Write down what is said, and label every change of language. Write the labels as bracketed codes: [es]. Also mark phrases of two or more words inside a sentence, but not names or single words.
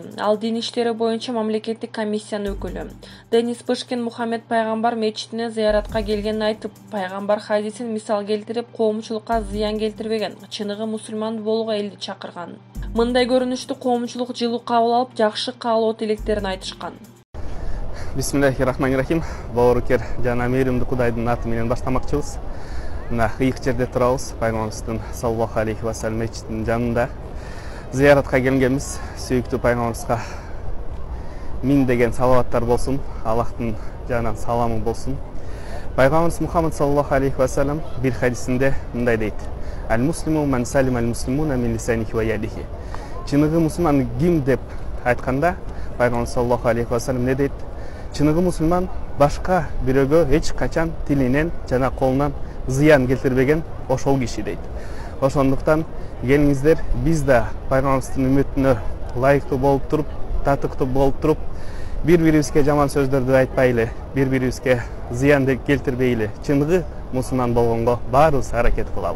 [ky] Ал дин иштери боюнча мамлекеттик комиссиянын өкүлү. Денис Пышкин Мухаммед пайгамбар мечитине зыяратка келгенин айтып, пайгамбар хадисин мисал келтирип, коомчулукка зыян келтирбеген, чыныгы мусулман болууга элди чакырган. Мындай көрүнүштү коомчулук жылуу кабыл алып, жакшы каалоо тилектерин айтышкан. Бисмиллахиррахманиррахим. Бауыркер жана мейримди Кудайдын аты менен баштамакчыбыз. Мына ыйык жерде турабыз. Пайгамбарыбыздын [ar] صلى الله عليه وسلم [ky] мечитинин жанында зыяратка келгенбиз. Сүйүктүү пайгамбарыбызга миң деген салаваттар болсун, Аллахтын жанынан саламы болсун. Пайгамбарыбыз Мухаммад [ar] صلى الله عليه وسلم [ky] бир хадисинде мындай дейт: [ar] المسلم من سلم المسلمون من لسانه ويده. [ky] Чыныгы мусулман ким деп айтканда, Пайгамбар [ar] صلى الله عليه وسلم [ky] не дейт? Чыныгы мусулман башка бирөөгө эч качан тилинен жана колунан зыян келтирбеген ошол киши дейт. Ошондуктан келиңиздер, биз да пайгамбарыбыздын үммөтүнө ылайыктуу болуп туруп, татыктуу болуп туруп, бири-бирибизге жаман сөздөрдү айтпайлы, бири-бирибизге зыян келтирбейли, чыныгы мусулман болгонго баарыбыз аракет кылалы.